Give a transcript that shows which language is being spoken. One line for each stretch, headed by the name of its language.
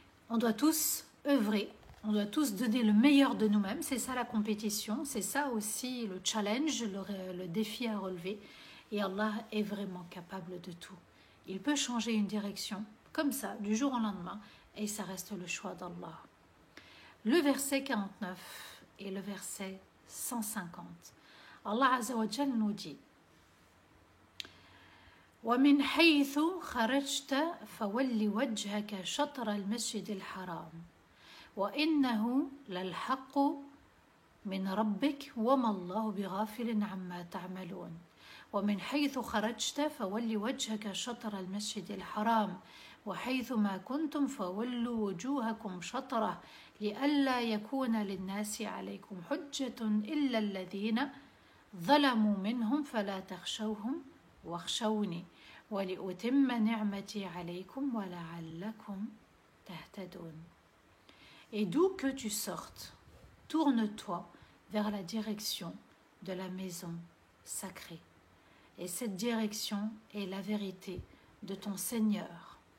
French: On doit tous œuvrer, on doit tous donner le meilleur de nous-mêmes. C'est ça la compétition, c'est ça aussi le challenge, le défi à relever. Et Allah est vraiment capable de tout. Il peut changer une direction, comme ça, du jour au lendemain, et ça reste le choix d'Allah. Le verset 49 et le verset 150. Allah Azza wa Jal nous dit
Arabic: وَمِنْ حَيْثُ خَرَجْتَ فَوَلِّ وَجْهَكَ شَطْرَ الْمَسْجِدِ الْحَرَامِ وَإِنَّهُ لَلْحَقُّ مِنْ رَبِّكَ وَمَا اللَّهُ بِغَافِلٍ عَمَّا تَعْمَلُونَ ومن حيث خرجت فول وجهك شطر المسجد الحرام وحيث ما كنتم فولوا وجوهكم شطره لئلا يكون للناس عليكم حجة إلا الذين ظلموا منهم فلا تخشوهم واخشوني ولأتم نعمتي عليكم ولعلكم تهتدون.
French: Et d'où que tu sortes, tourne-toi vers la direction de la maison sacrée. Et cette direction est la vérité de ton Seigneur.